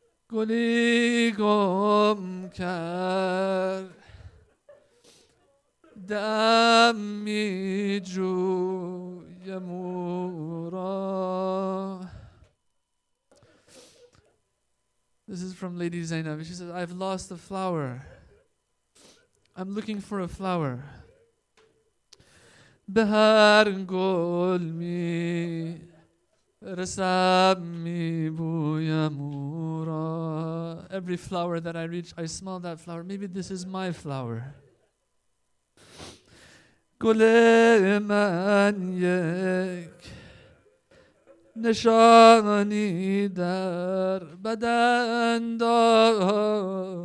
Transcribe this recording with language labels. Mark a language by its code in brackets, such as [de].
[fa] گلی گم کرد دم می جویم او را. [en] This is from Lady Zainab. She says, I've lost a flower. I'm looking for a flower. [fa] به هر گل می رسم می بویم او را. [en] Every flower that I reach, I smell that flower. Maybe this is my flower. [fa] گل من یک نشانی در بدن داشت.